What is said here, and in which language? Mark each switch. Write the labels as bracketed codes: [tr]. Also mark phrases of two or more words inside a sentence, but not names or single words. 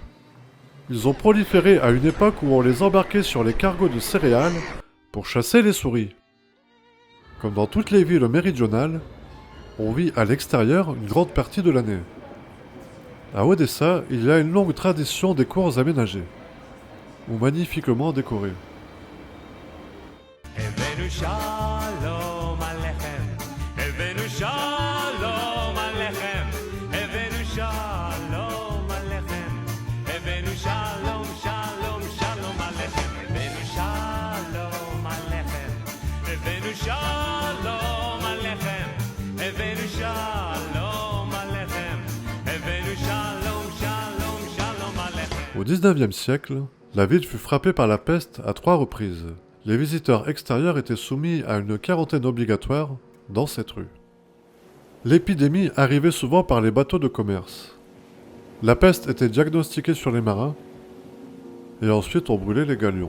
[fr] Ils ont proliféré à une époque où on les embarquait sur les cargos de céréales pour chasser les souris. Comme dans toutes les villes méridionales, on vit à l'extérieur une grande partie de l'année. À Odessa, il y a une longue tradition des cours aménagées, ou magnifiquement décorées. [he] הבאנו שלום עליכם, הבאנו שלום עליכם, הבאנו שלום עליכם, הבאנו שלום, שלום, שלום עליכם, הבאנו שלום עליכם, הבאנו שלום עליכם, הבאנו שלום עליכם, הבאנו שלום, שלום, שלום עליכם. [fr] Au XIXe siècle, la ville fut frappée par la peste à 3 reprises. Les visiteurs extérieurs étaient soumis à une quarantaine obligatoire dans cette rue. L'épidémie arrivait souvent par les bateaux de commerce. La peste était diagnostiquée sur les marins et ensuite on brûlait les galions.